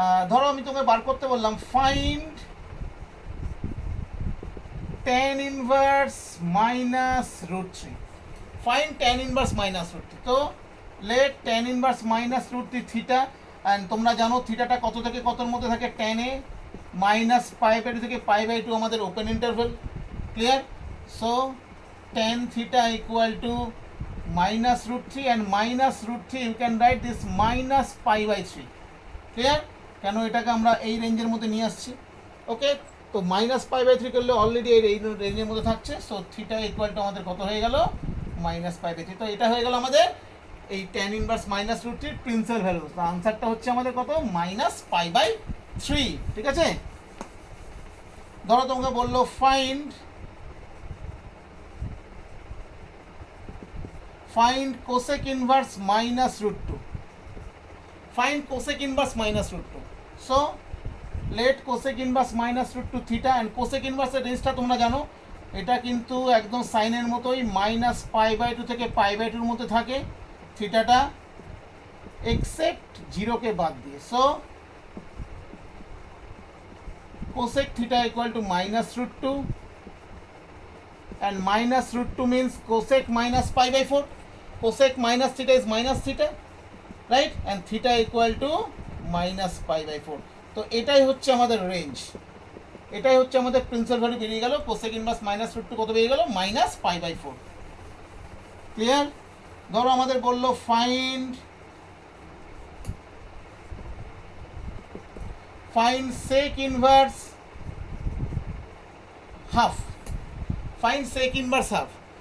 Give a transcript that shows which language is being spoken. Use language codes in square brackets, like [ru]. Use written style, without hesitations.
[bn] ধরো আমি তোমাকে বার করতে বললাম [en] Find tan inverse -√3, find tan inverse -√3। [bn] তো late tan inverse -√3 theta, and তোমরা জানো থিটাটা কত থেকে কতর মধ্যে থাকে, tan এ -π/2 থেকে π/2 আমাদের open interval, clear? [en] So tan theta equal to -√3, and -√3 you can write this -π/3, clear? [bn] কেন এটাকে আমরা এই রেঞ্জের মধ্যে নিয়ে আসছি, ওকে? তো -π/3 করলে অলরেডি এই রেঞ্জের মধ্যে থাকছে, সো থিটা ইকুয়াল টু আমাদের কত হয়ে গেল, -π/3। তো এটা হয়ে গেল আমাদের এই tan ইনভার্স -√3 প্রিন্সিপাল ভ্যালু। তো আনসারটা হচ্ছে আমাদের কত, -π/3, ঠিক আছে? ধরো তোমাকে বললো [en] Find cosec inverse -√2, find cosec inverse -√2। so let cosec inverse -√2 theta, [bn] and cosec inverse এর রেঞ্জটা তোমরা জানো, এটা কিন্তু একদম সাইনের মতোই -π/2 থেকে π/2 এর মধ্যে থাকে থিটাটা, এক্সেপ্ট 0 কে বাদ দিয়ে। [en] So cosec theta equal to -√2, and -√2 means cosec -π/4, cosec minus theta is minus theta, right? And theta equal to -π/4। [bn] তো এটাই হচ্ছে আমাদের রেঞ্জ, এটাই হচ্ছে আমাদের প্রিন্সিপাল ভ্যালু বেরিয়ে গেল, cosec ইনভার্স -√2 কত বেরিয়ে গেল, -π/4, ক্লিয়ার? ধরো আমাদের বললো [en] Find sec inverse half, find sec inverse half.